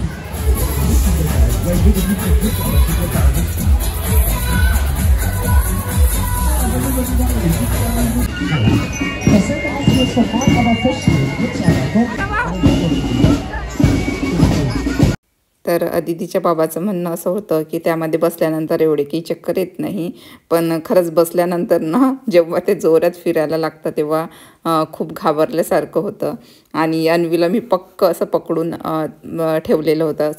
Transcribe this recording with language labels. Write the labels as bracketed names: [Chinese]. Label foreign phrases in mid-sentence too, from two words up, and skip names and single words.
[German] Das sollte eigentlich jetzt sofort aber feststehen. Jetzt aber, [Marathi] तर अदितीच्या बाबाचं म्हणणं असं होतं की त्यामध्ये बसल्यानंतर एवढे काही चक्कर येत नाही, पण खरंच बसल्यानंतर ना जेव्हा ते जोरात फिरायला लागतं तेव्हा खूप घाबरल्यासारखं होतं. आणि अन्वीला मी पक्क असं पकडून ठेवलेलं होतं.